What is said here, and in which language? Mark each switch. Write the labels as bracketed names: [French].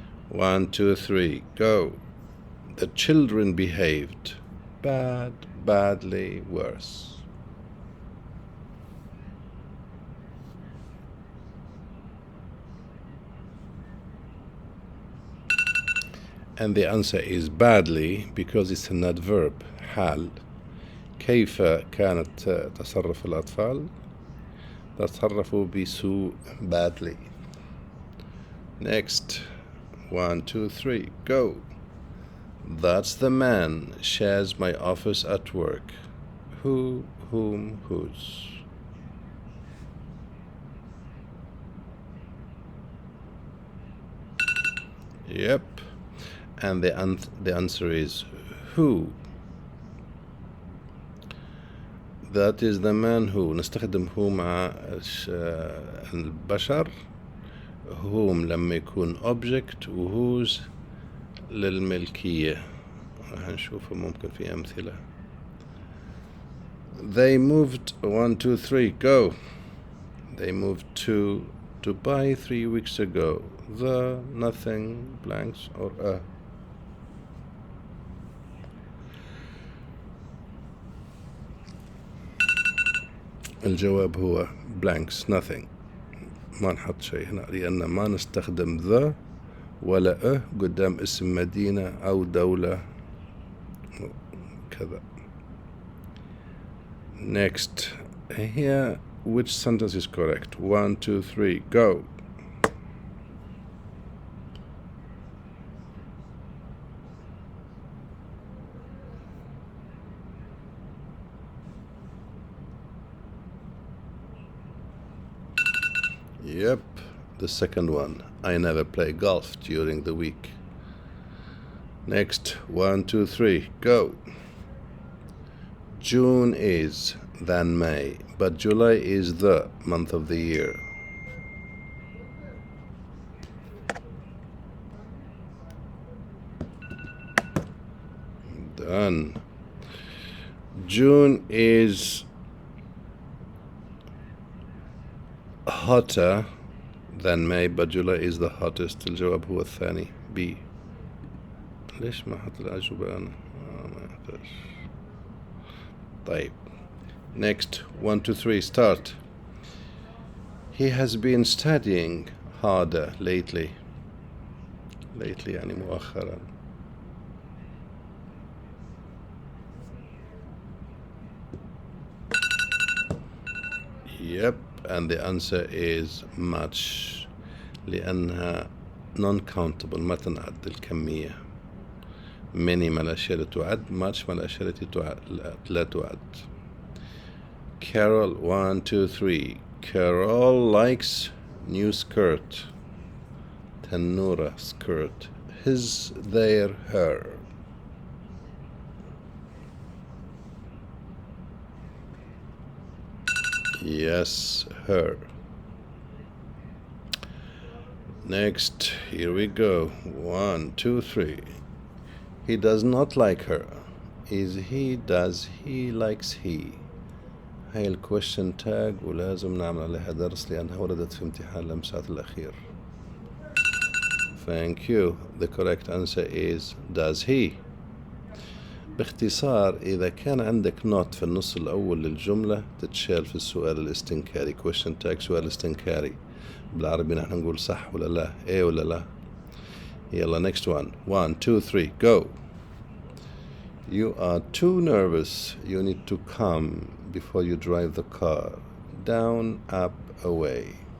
[English] 1, 2, 3, go. The children behaved badly worse. And the answer is badly because it's an adverb. [Arabic] حال. كيف كانت تصرف الأطفال؟ تصرفوا بسوء badly. [English] Next. 1, 2, 3, go. That's the man shares my office at work. Who, whom, whose? Yep. And the answer is who. That is the man who. [Arabic] نستخدم who مع البشر. whom لما يكون object وwhose للملكية. راح نشوفه ممكن في أمثلة. [English] They moved 1, 2, 3, go. They moved to Dubai 3 weeks ago. The, nothing, blanks or a. [Arabic] الجواب هو [English] blanks, nothing. [Arabic] ما نحط شيء هنا لأن ما نستخدم the ولا قدام اسم مدينة أو دولة كذا. [English] Next. Here, which sentence is correct? 1, 2, 3, go. Yep, the second one. I never play golf during the week. Next, 1, 2, 3, go. June is than May, but July is the month of the year. Done. June is hotter than May, but July is the hottest. [Arabic] الجواب هو الثاني B. ليش ما حط الأجوبة أنا؟ ما يحتاج. طيب. [English] Next, 1, 2, 3, start. He has been studying harder lately. [Arabic] Lately يعني مؤخرا. [English] Yep, and the answer is much [Arabic] لأنها [English] non-countable [Arabic] ما تنعد الكمية. many ما الأشياء اللي تعد, much ما الأشياء التي لا تعد. [English] Carol 1, 2, 3. Carol likes new skirt. [Arabic] تنورة skirt. [English] His, their, her. Yes, her. Next, here we go. 1, 2, 3. He does not like her. Is he, does he, likes he. [Arabic] هاي الكويشن تاج ولازم نعمل عليها درس لأنها وردت في امتحان الامسات الأخير. [English] Thank you. The correct answer is does he. [Arabic] باختصار إذا كان عندك not في النص الأول للجملة تتشال في السؤال الاستنكاري. question tag سؤال استنكاري. بالعربي نحن نقول صح ولا لا, إيه ولا لا. يلا [English] next one. 1, 2, 3, go. You are too nervous. You need to calm before you drive the car. Down, up, away.